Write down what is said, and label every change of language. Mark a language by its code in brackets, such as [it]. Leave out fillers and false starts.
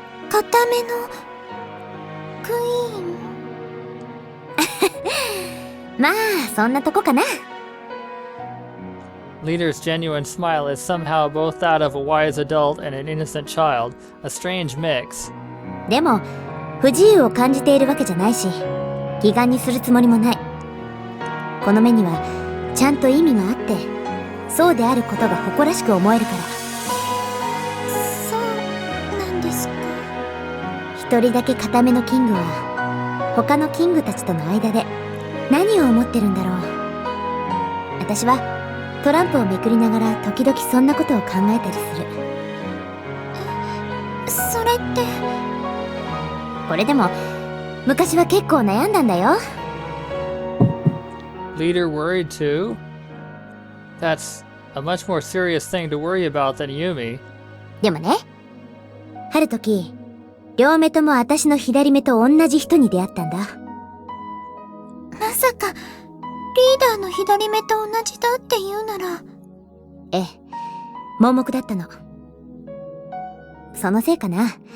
[ja] 固めのクイーン。まあ、そんなとこかな。 [en] Leader's genuine smile is somehow both that of a wise adult and an innocent child, a strange mix. [ja] でも、不自由を感じているわけじゃないし、悲願にするつもりもない。この目にはちゃんと意味があって、そうであることが誇らしく思えるから。そうなんですか。一人だけ固めのキングは他のキングたちとの間で何を思ってるんだろう。私はトランプをめくりながら時々そんなことを考えたりする。それってこれでも昔は結構悩んだんだよ。 [en] Leader worried too? That's a much more serious thing to worry about than Yumi. [ja] でもね、ある時、両目とも私の左目と同じ人に出会ったんだ。まさか、リーダーの左目と同じだって言うなら。ええ、盲目だったの。そのせいかな。